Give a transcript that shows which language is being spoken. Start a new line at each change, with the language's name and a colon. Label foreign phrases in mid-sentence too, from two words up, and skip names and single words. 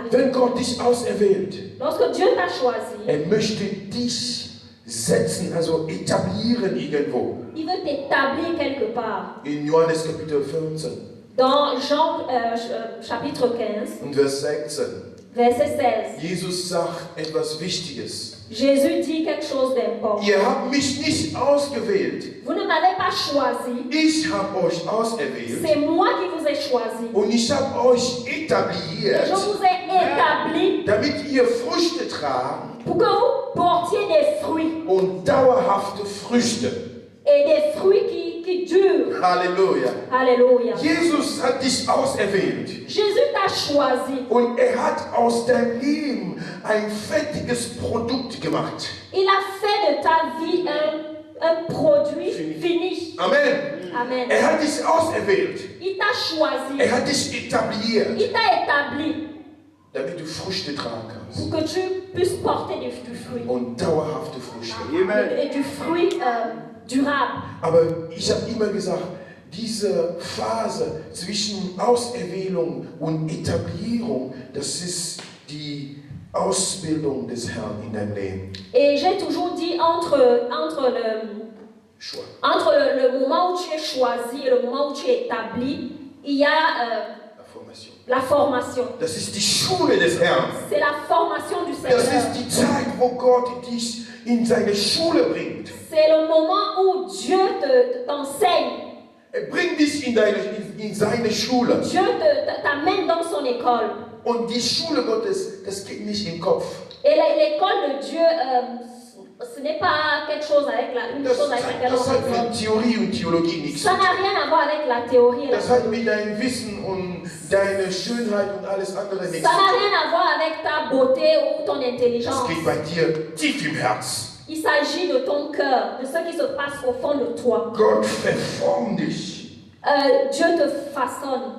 German: Wenn Gott dich auserwählt,
French: Lorsque Dieu t'a choisi,
German: möchte dich setzen, also etablieren irgendwo.
French: il veut t'établir quelque part.
German: In Johannes Kapitel 15
French: Dans Jean chapitre 15,
German: und Vers 16.
French: verset 16,
German: Jesus sagt etwas Wichtiges.
French: Jésus dit quelque chose d'important.
German: Ihr habt mich nicht ausgewählt.
French: Vous ne m'avez pas choisi,
German: Ich habe euch auserwählt.
French: c'est moi qui vous ai choisi.
German: Und ich habe euch
French: Et
German: etabliert,
French: je vous ai établi
German: damit ihr Früchte tragt
French: pour que vous portiez des fruits.
German: und dauerhafte Früchte.
French: Et des fruits qui durent.
German: Halleluja.
French: Alléluia.
German: Jesus hat dich auserwählt.
French: Jésus t'a choisi.
German: Und hat aus deinem Leben ein fertiges Produkt gemacht.
French: Il a fait de ta vie un produit fini.
German: Amen.
French: Amen.
German: Hat dich auserwählt.
French: Il t'a choisi.
German: Hat dich etabliert,
French: Il t'a établi
German: damit du Früchte tragen kannst.
French: pour que tu puisses porter du fruit.
German: Und dauerhafte Früchte.
French: Et du fruit durable.
German: Aber ich habe immer gesagt, diese Phase zwischen Auserwählung und Etablierung, das ist die Ausbildung des Herrn in deinem Leben.
French: Et j'ai toujours dit entre le moment où tu es choisi et le moment où tu es établi, il y a la formation.
German: Das ist die Schule des Herrn.
French: C'est la formation du
German: Das
French: Seigneur.
German: ist die Zeit, wo Gott dich in seine Schule bringt.
French: C'est le moment où Dieu t'enseigne.
German: Bringt dich in seine Schule.
French: Dieu t'amène dans son école.
German: Und die Schule Gottes, das geht nicht im Kopf.
French: Et l'école de Dieu, ce n'est pas quelque chose avec une chose avec laquelle
German: Das
French: on
German: hat mit
French: raisonne.
German: Theorie und Theologie nichts zu
French: Ça
German: tun.
French: n'a rien à voir avec la théorie et la
German: Das hat mit deinem Wissen und deiner Schönheit und alles andere nichts
French: Ça
German: zu
French: n'a
German: tun.
French: rien à voir avec ta beauté ou ton
German: Das
French: intelligence.
German: geht bei dir tief im Herz.
French: Il s'agit de ton cœur, de ce qui se passe au fond de toi.
German: Gott verformt dich.
French: Dieu te façonne.